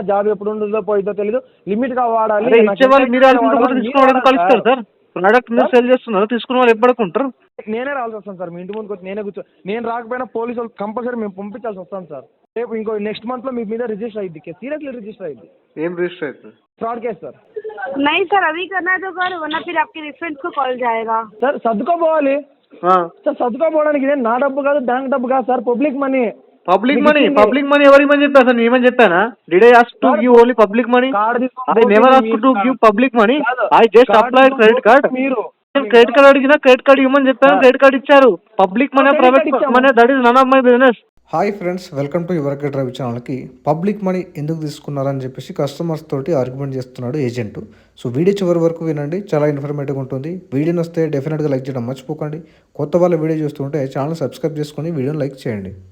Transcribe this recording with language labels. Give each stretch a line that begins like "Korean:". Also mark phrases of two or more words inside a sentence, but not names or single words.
Telugu: జాబ్ ఎప్పుడు ఉంటుందో పోయిద్దో తెలీదు. లిమిట్గా వాడాలి. ఇచ్చేవాళ్ళు మీరు ఆడుకుంటే తీసుకున్న వాళ్ళు కలుస్తారు సార్. ప్రోడక్ట్ మీరు సెల్ చేస్తున్నారు, తీసుకున్న వాళ్ళు ఎప్పటికుంటారు. నేనే రావాల్సి వస్తాను సార్. మీ ఇంటి ముందుకు వచ్చి నేనే నేను రాకపోయినా పోలీసు వాళ్ళు కంపల్సరీ మేము పంపించాల్సి వస్తాం సార్. రేపు ఇంకో
English: next month
Telugu: మీ మీద రిజిస్టర్ అయ్యింది.
English: seriously register
Telugu: అయ్యింది. ఏం రిజిస్టర్ అవుతుంది?
English: fraud case sir.
Hindi: नहीं सर, अभी करना है तो कर, वरना फिर आपके रेफरेंस को कॉल जाएगा।
Telugu: सर సర్దుకోపోవాలి సార్. సర్దుకోపోవడానికి ఇదే నా డబ్బు కాదు, బ్యాంక్ డబ్బు కాదు సార్.
English: public money. public money
Telugu: ఎవరిమని చెప్పా సార్? నేనేమని చెప్పానా?
English: Did I ask to give only public money? I never ask to give public money. I just applied credit card.
Telugu: మీరు
English: credit card
Telugu: అడిగినా
English: credit card
Telugu: ఇవ్వమని చెప్పాను,
English: credit card
Telugu: ఇచ్చారు.
English: public money private money, that is none of my business. Hi friends, welcome to your
Telugu: గెట్ రవి ఛానల్కి.
English: public money
Telugu: ఎందుకు తీసుకున్నారని చెప్పేసి కస్టమర్స్ తోటి ఆర్గ్యుమెంట్ చేస్తున్నాడు ఏజెంట్. సో వీడియో చివరి వరకు వినండి, చాలా ఇన్ఫర్మేటివ్గా ఉంటుంది. వీడియోని వస్తే డెఫినెట్గా లైక్ చేయడం మర్చిపోకండి. కొత్త వాళ్ళ వీడియో చూస్తుంటే
English: channel subscribe
Telugu: చేసుకొని వీడియోని లైక్ చేయండి.